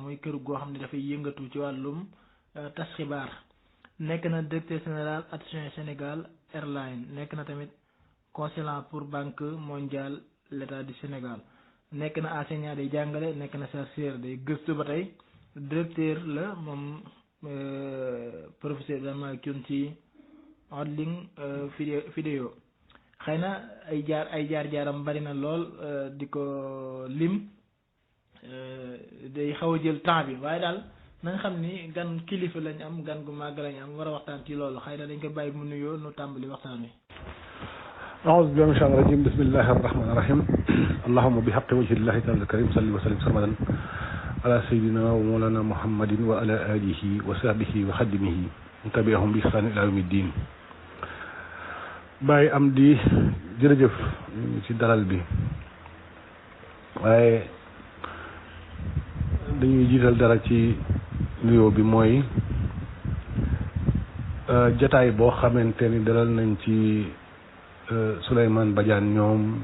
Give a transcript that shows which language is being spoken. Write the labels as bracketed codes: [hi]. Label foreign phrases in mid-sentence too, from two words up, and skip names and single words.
[wo] muy kër goo xam ne dafay yëngatu ci wàllum tas xibaar nekk na [fr] directeur général adjoint [wo] Sénégal Airlines nekk na tamit [fr] consulat pour banque mondiale l'état du Sénégal [wo] nekk na enseignant day jàngale nekk na chercheur day gëstu ba tey directeur la moom professeur Ibrahima Thioune ci Odling vidéo xëy na ay jaar-jaaram bari na lool di ko lim day xaw a jël temps bi waaye daal na nga xam ni gan kilifa lañ am gan gu màgg lañ am war a waxtaan ci loolu xëy na dañ ko bàyyi mu nuyoo nu tàmbali waxtaan wi. [ar] أعوذ بالله من الشيطان الرجيم بسم الله الرحمن الرحيم اللهم بحق وجه الله تعالى الكريم صل وسلم سرمدا على سيدنا ومولانا محمد وعلى آله وصحبه وخدمه تبعهم بإحسان إلى يوم الدين [wo] Baye Amdi jërëjëf ci dalal bi waaye dañuy jiital dara ci nuyoo bi mooy jataay boo xamante ni dalal nañ ci Souleymane Badiane ñoom